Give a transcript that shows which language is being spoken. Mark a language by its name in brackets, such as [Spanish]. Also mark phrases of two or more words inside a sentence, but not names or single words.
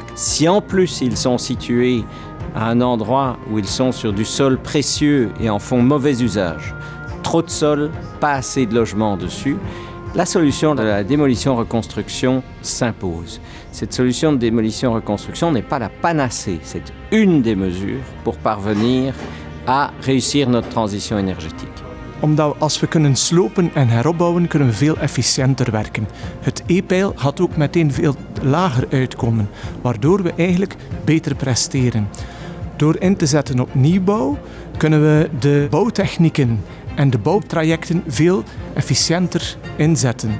[French] Si en plus ils sont situés à un endroit où ils sont sur du sol précieux et en font mauvais usage, trop de sol, pas assez de logements dessus, la solution de la démolition-reconstruction s'impose. Cette solution de démolition-reconstruction n'est pas la panacée, c'est une des mesures pour parvenir à réussir notre transition énergétique. [Dutch] Omdat als we kunnen slopen en heropbouwen, kunnen we veel efficiënter werken. Het E-peil gaat ook meteen veel lager uitkomen, waardoor we eigenlijk beter presteren. Door in te zetten op nieuwbouw kunnen we de bouwtechnieken en de bouwtrajecten veel efficiënter inzetten.